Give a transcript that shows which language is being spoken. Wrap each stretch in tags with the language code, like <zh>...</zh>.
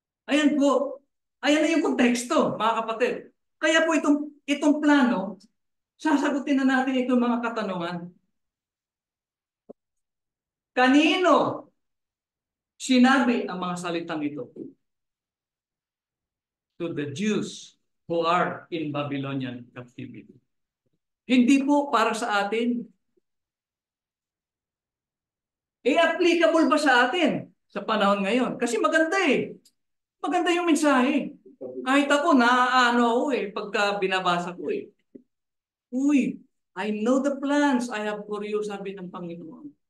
<tl>Ayan po. Ayan na yung konteksto, mga kapatid. Kaya po itong plano, sasagutin na natin itong mga katanungan. Kanino sinabi ang mga salitang ito?</tl> <en>To the Jews who are in Babylonian captivity.</en> <tl>Hindi po para sa atin. Applicable ba sa atin sa panahon ngayon? Kasi maganda eh. Maganda yung mensahe. Kahit ako, naaano ako pagka binabasa ko Uy,</tl> <en>I know the plans I have for you,</en> <tl>sabi ng Panginoon.</tl>